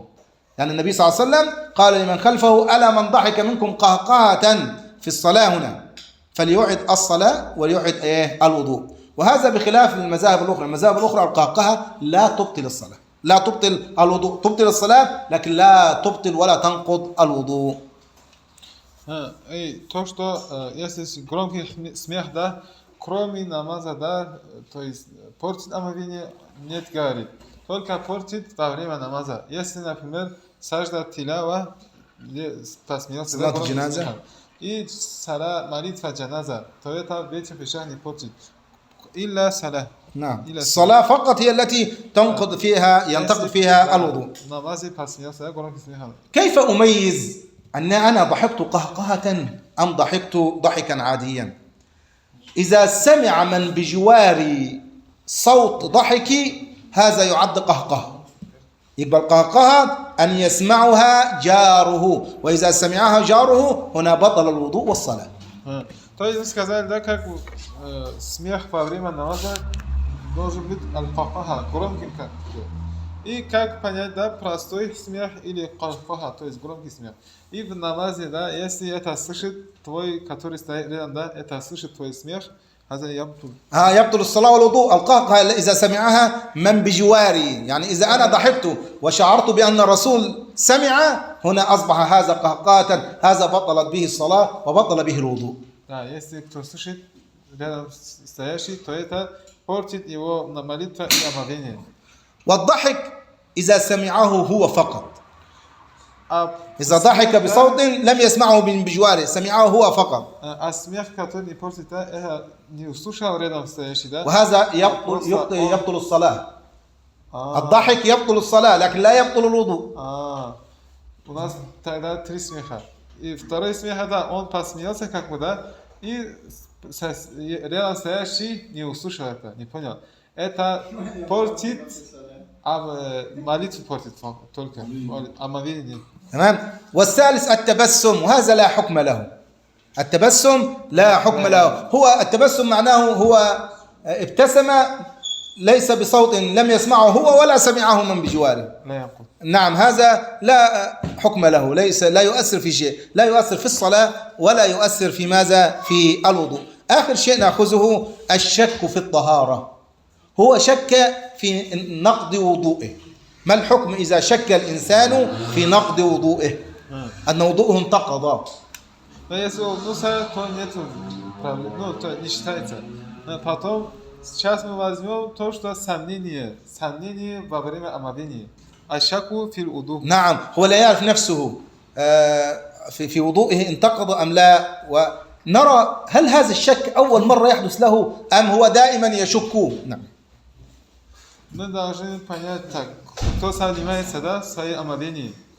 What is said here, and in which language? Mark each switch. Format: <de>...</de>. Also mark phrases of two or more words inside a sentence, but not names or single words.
<ar>يعني النبي صلى الله عليه وسلم قال لمن خلفه ألا من ضحك منكم قهقهة في الصلاة هنا فليعد الصلاة وليعد الوضوء. وهذا بخلاف المذاهب الأخرى. المذاهب الأخرى القهقهة لا تبطل الصلاة، لا تبطل الوضوء، تبطل الصلاة لكن لا تبطل ولا تنقض الوضوء.</ar> <ru>То, что если громкий смех, да, кроме намаза, да, то есть портит омовение, нет, говорит. Только портит во время намаза. Если, например,</ru> <ar>سجدة التلاوة,</ar> <ru>посмеялся, да, и молитва джаназа, то это в этих вещах не портит.</ru> <ar>إلا صلاة. نعم. الصلاة فقط هي التي تنقض فيها، ينتقد فيها الوضوء. كيف أميز أن أنا ضحكت قهقهة أم ضحكت ضحكا عاديا؟ إذا سمع من بجواري صوت ضحكي هذا يعد قهقهة. يبقى القهقهة أن يسمعها جاره، وإذا سمعها جاره هنا بطل الوضوء والصلاة.</ar> <ru>То есть вы сказали, да, как смех во время намаза должен быть аль-кахаха, громким как. И как понять, да, простой смех или кахаха, то есть громкий смех. И в намазе, да, если это слышит твой, который стоит рядом, да, это слышит твой смех,</ru> <ar>هذا يبطل. يبطل الصلاة والوضوء. القهقهة إذا سمعها من بجواري، يعني إذا أنا ضحكت وشعرت بأن الرسول سمع هنا أصبح هذا قهقهة، هذا بطلت به الصلاة وبطل به الوضوء.</ar> <ru>Да, если кто слышит рядом стоящий, то это портит его на молитву и омовение.</ru> <ar>والضحك إذا سمعه هو فقط. إذا ضحك بصوت لم يسمعه من بجواره، سمعه هو فقط.</ar> <ru>А смех, который не портит, это не услышал рядом стоящий, да?</ru> <ar>وهذا يبطل الصلاة. الضحك يبطل الصلاة لكن لا يبطل الوضوء.</ar> <ru>У нас тогда 3 смеха. И второй смех, да, он посмеялся как бы, да, и рядом стоящий не услышал это, не понял. Это портит, молитву портит только, омовение.</ru> <ar>تمام. والثالث التبسم، وهذا لا حكم له. التبسم لا حكم له. هو التبسم معناه هو ابتسم ليس بصوت لم يسمعه هو ولا سمعه من بجواره. لا يقول. نعم، هذا لا حكم له، ليس، لا يؤثر في شيء، لا يؤثر في الصلاة ولا يؤثر في ماذا؟ في الوضوء. آخر شيء نأخذه الشك في الطهارة. هو شك في نقض وضوئه. ما الحكم إذا شك الإنسان في نقض وضوئه أن وضوءه انتقض؟</ar> <ru>Но если он гнусает, то нет проблем, ну, то не считается. Но потом, сейчас мы возьмем то, что сомнение во время омовения.</ru> <ar>الشك في الوضوء. نعم، هو لا يعرف نفسه في وضوئه انتقض أم لا، نرى هل هذا الشك أول مرة يحدث له أم هو دائما يشك. نعم.</ar> <ru>Мы должны понять так, кто сомневается, да, в своей омовении.</ru>